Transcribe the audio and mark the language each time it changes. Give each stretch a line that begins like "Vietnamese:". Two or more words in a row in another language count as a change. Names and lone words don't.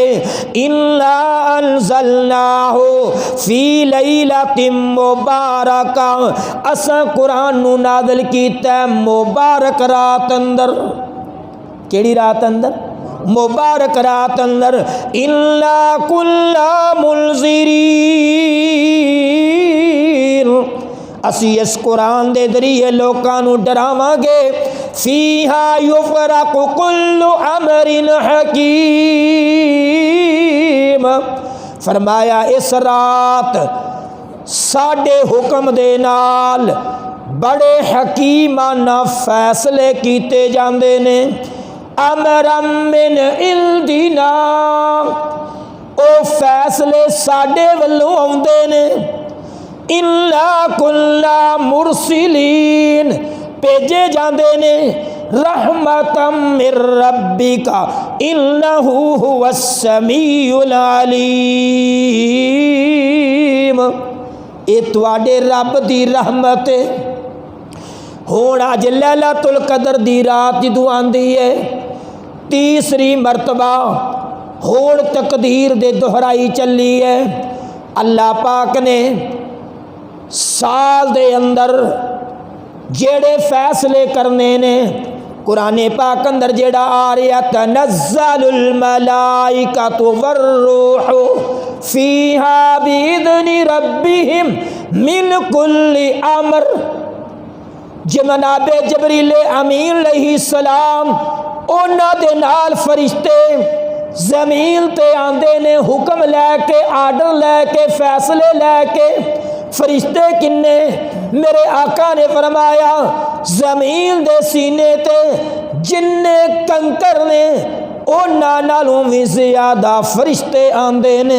Arabic: إنا أنزلناه في ليلة مباركة,
Punjabi: اساں قرآن نوں نازل کیتا مبارک رات اندر. کیہڑی رات اندر؟ مبارک رات اندر.
Arabic: إنا كنا منذرين,
Punjabi: اسی اس قرآن دے ذریعے لوکاں نوں ڈراواں گے.
Arabic: فيها يفرق كل أمر حكيم,
Punjabi: فرمایا اس رات ساڈے حکم دے نال بڑے حکیمانہ فیصلے کیتے جاندے نے.
Arabic: أمرا من عندنا,
Punjabi: او فیصلے ساڈے ولوں آؤندے نے.
Arabic: إنا كنا مرسلين,
Punjabi: بھیجے جاتے نے.
Arabic: رحمة من ربك إنه هو السميع العليم,
Punjabi: یہ تہاڈے رب دی رحمت ہے. ہن اج لیلۃ القدر دی رات جدوں آندی ہے تیسری مرتبہ ہن تقدیر دے دہرائی چلی ہے. اللہ پاک نے سال دے اندر جیہڑے فیصلے کرنے نے قرآن پاک اندر جیہڑا آ رہا
Arabic: تنزل الملائكة والروح فيها بإذن ربهم من كل أمر.
Punjabi: جناب جبریل امین علیہ السلام انہاں دے نال فرشتے زمین تے آندے نے حکم لیکے آرڈر لیکے فیصلے لیکے. فرشتے کنے? میرے آقا نے فرمایا زمین دے سینے تے جنے کنکر نے انہاں نالوں بھی زیادہ فرشتے آندے نے.